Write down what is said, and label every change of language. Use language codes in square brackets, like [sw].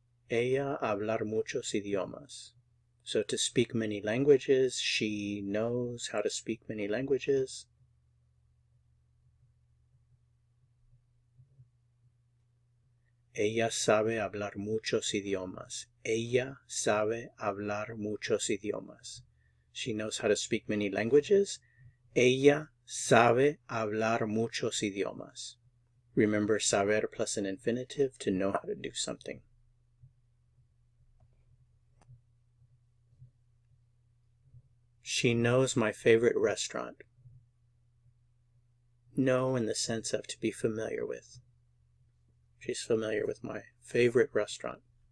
[es] Ella hablar muchos idiomas. [en] So to speak many languages, she knows how to speak many languages. [es] Ella sabe hablar muchos idiomas. Ella sabe hablar muchos idiomas. [en] She knows how to speak many languages. [es] Ella sabe hablar muchos idiomas. [en] Remember saber plus an infinitive to know how to do something. She knows my favorite restaurant. Know in the sense of to be familiar with. She's familiar with my favorite restaurant.